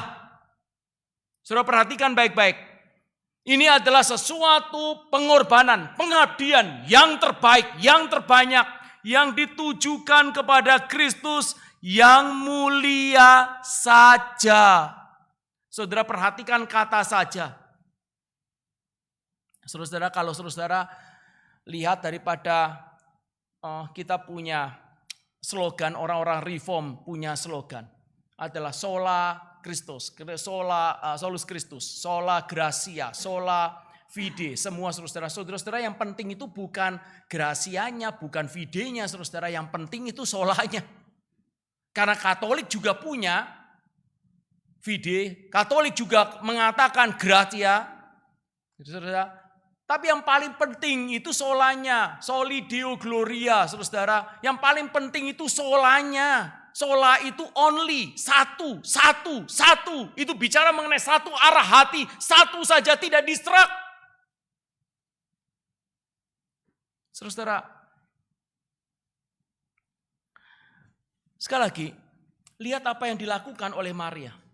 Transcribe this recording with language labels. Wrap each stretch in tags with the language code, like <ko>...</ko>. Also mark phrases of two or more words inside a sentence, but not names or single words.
<id>Saudara perhatikan baik-baik. Ini adalah sesuatu pengorbanan, pengabdian yang terbaik, yang terbanyak, yang ditujukan kepada Kristus yang mulia saja. Saudara perhatikan kata saja. Saudara, kalau saudara lihat daripada kita punya slogan, orang-orang reform punya slogan adalah</id> <la>sola Christus, solus Christus, sola gratia, sola fide.</la> <id>Semua saudara-saudara yang penting itu bukan grasianya, bukan fidenya, saudara. Yang penting itu solanya. Karena Katolik juga punya fide, Katolik juga mengatakan gratia, saudara. Tapi yang paling penting itu solanya,</id> <la>soli deo gloria,</la> <id>saudara. Yang paling penting itu solanya. Sola itu only, satu. Itu bicara mengenai satu arah hati, satu saja tidak distrak. Saudara, sekali lagi, lihat apa yang dilakukan oleh Maria.</id>